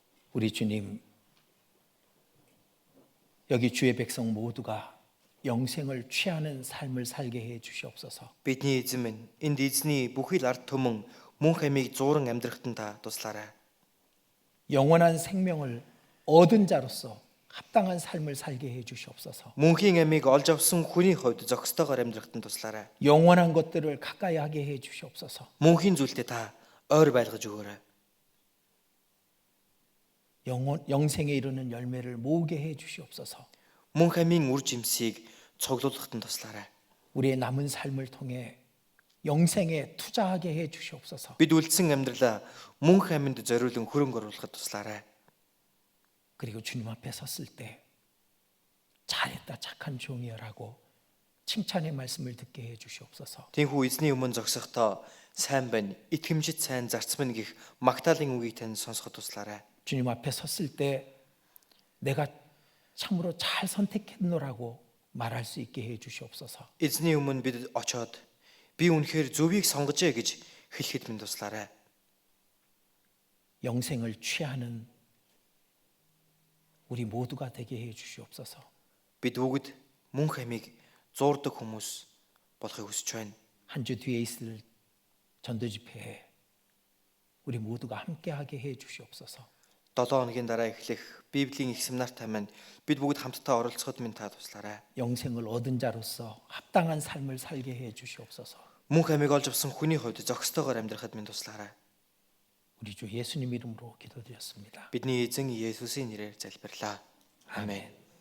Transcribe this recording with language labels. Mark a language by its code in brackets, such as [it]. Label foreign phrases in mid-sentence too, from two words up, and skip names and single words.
[ko] 우리 주님, 여기 주의 백성 모두가 영생을 취하는 삶을 살게 해 주시옵소서. [mn] Бидний эзэн минь, энд эзний бүхий л ард түмэн мөн хамийг зууран амьдрахтан та туслаарай. [ko] 영원한 생명을 얻은 자로서 합당한 삶을 살게 해 주시옵소서. [mn] Мөнхийн амийг олж авсан хүний хувьд зохистойгоор амьдрахтан туслаарай. [ko] 영원한 것들을 가까이 하게 해 주시옵소서. [mn] Мөнхийн зүйлтэй та ойр байлгаж өгөөрэй. [ko] 영생에 이르는 열매를 모으게 해 주시옵소서. [mn] Мөн хамийн үр жимсийг цуглуулахтан туслаарай. [ko] 우리의 남은 삶을 통해 영생에 투자하게 해 주시옵소서. [mn] Бид үлдсэн амьдралаа мөн хаминд зориулан хөрөнгө оруулахад туслаарай. [ko] 그리고 주님 앞에 섰을 때 잘했다 착한 종이여라고 칭찬의 말씀을 듣게 해 주시옵소서. [mn] Тэнхүү эзний өмнө зогсохдоо сайн байна, итгэмжит сайн зарцман гих магтаалын үгийг тань сонсоход туслаарай. [ko] 주님 앞에 섰을 때 내가 참으로 잘 선택했노라고 말할 수 있게 해 주시옵소서. [mn] Эзний өмнө бид очоод би үнэхээр зөвийг сонгожээ гэж хэлэхэд минь туслаарай. [ko] 영생을 취하는 우리 모두가 되게 해 주시옵소서. [mn] Бид бүгд мөн хамийг зуурдаг хүмүүс болохыг хүсэж байна. [ko] 한 주 뒤에 있을 전도 집회에 우리 모두가 함께하게 해 주시옵소서. [mn] 7 хоногийн дараа эхлэх Библийн их семинартай маань бид бүгд хамтдаа оролцоход минь та туслаарай. [ko] 영생을 얻은 자로서 합당한 삶을 살게 해 주시옵소서. [mn] Мөн хамийг олж авсан хүний хувьд зохистойгоор амьдрахад минь туслаарай. [ko] 우리 주 예수님 이름으로 기도드렸습니다. [mn] Бидний эзэн Есүсийн нэрээр залбирлаа. Амен.